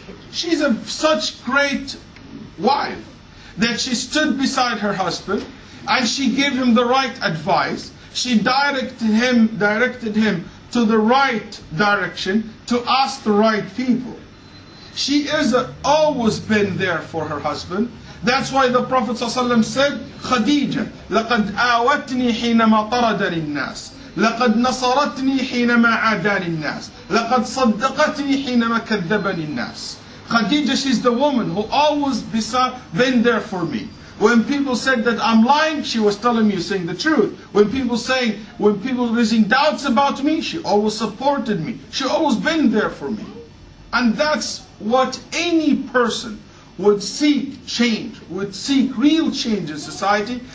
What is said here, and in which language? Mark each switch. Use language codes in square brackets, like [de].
[en] She's such great wife that she stood beside her husband and she gave him the right advice. She directed him to the right direction, to ask the right people. She has always been there for her husband. That's why the Prophet ﷺ said, Khadija, [ar] لَقَدْ آوَتْنِي حِينَمَا طَرَدَنِ النَّاسِ لَقَدْ نَصَرَتْنِي حِينَمَا عَادَانِ النَّاسِ لَقَدْ صَدَّقَتْنِي حِينَمَا كَذَّبَنِ النَّاسِ. [en] Khadija, she's the woman who always been there for me. When people said that I'm lying, she was telling me, saying the truth. When people raising doubts about me, she always supported me. She always been there for me. And that's what any person would seek change, would seek real change in society.